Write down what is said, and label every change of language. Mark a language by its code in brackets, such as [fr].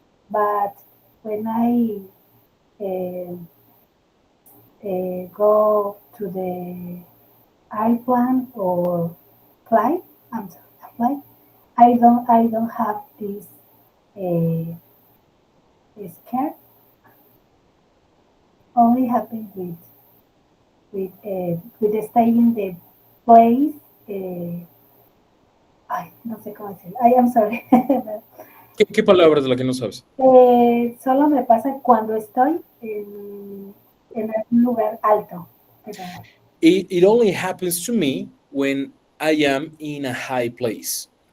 [en] But when I uh, go to the airplane or flight, I'm sorry, flight, I don't have this uh, scare. Only happen with the stay in the place. [es] Ay, no sé cómo decirlo. [en] I am sorry. [es] ¿Qué palabra de la que no sabes? Solo me pasa cuando estoy en un lugar alto. Pero, [en] It only happens to me when I am in a high place.